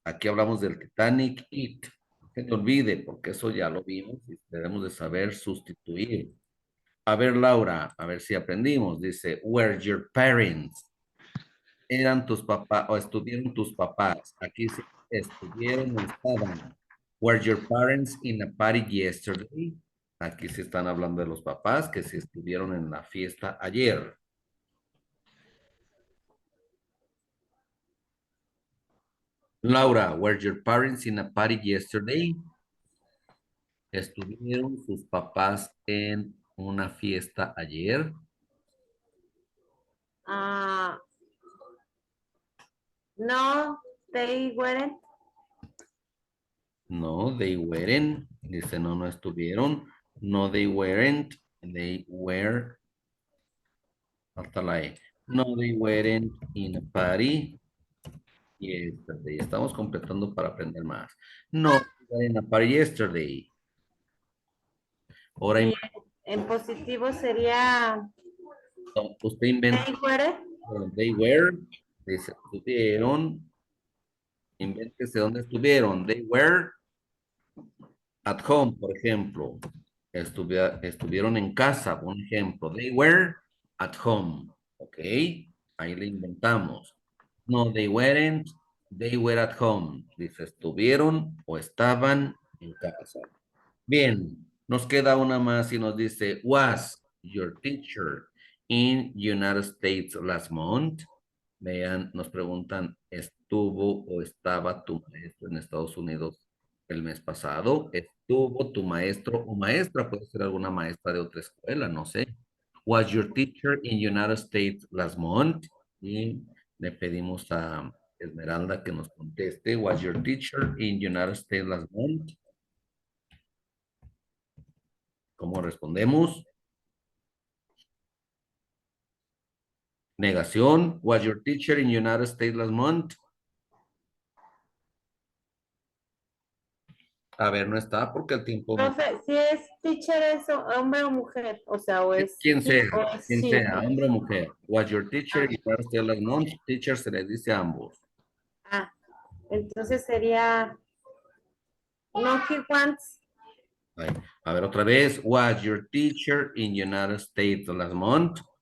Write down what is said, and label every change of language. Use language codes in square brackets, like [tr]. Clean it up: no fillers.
[es] Aquí hablamos del Titanic it. No se te olvide, porque eso ya lo vimos y debemos de saber sustituir. A ver, Laura, a ver si aprendimos. Dice, [en] were your parents? [es] Eran tus papás o estuvieron tus papás. Aquí sí, estuvieron o estaban. [en] Were your parents in a party yesterday? [es] Aquí se están hablando de los papás que se estuvieron en la fiesta ayer. [en] Laura, were your parents in a party yesterday? [es] ¿Estuvieron sus papás en una fiesta ayer? [en] No, they weren't. No, they weren't. [es] Dice, no, no estuvieron. [en] No, they weren't. They were. [es] Hasta la E. [en] No, they weren't in a party yesterday. [es] Estamos completando para aprender más. [en] No, they were in a party yesterday. [es] Ahora Y en positivo sería usted inventa. [en] they weren't. They were. [es] Dice, estuvieron. Invéntese dónde estuvieron. [en] They were at home, [es] por ejemplo. Estuvieron en casa, por ejemplo. [en] They were at home. Ok. [es] Ahí le inventamos. [en] No, they weren't. They were at home. [es] Dice, estuvieron o estaban en casa. Bien, nos queda una más y nos dice, [en] was your teacher in United States last month? [es] Vean, nos preguntan, ¿estuvo o estaba tu maestro en Estados Unidos el mes pasado? ¿Estuvo tu maestro o maestra? Puede ser alguna maestra de otra escuela, no sé. [en] Was your teacher in United States last month? [es] Y le pedimos a Esmeralda que nos conteste. [en] Was your teacher in United States last month? [es] ¿Cómo respondemos? [en] Negación. Was your teacher in United States last month? [es] A ver, no está porque el tiempo... Profe, si es teacher es hombre o mujer, o sea, o es Quien sea, he o es quien [en] she. [es] sea, hombre o mujer. Was your teacher in United States last month? Teacher se les dice a ambos. Ah, entonces sería no he wants. Ahí. A ver, otra vez. [en] Was your teacher in United States last month?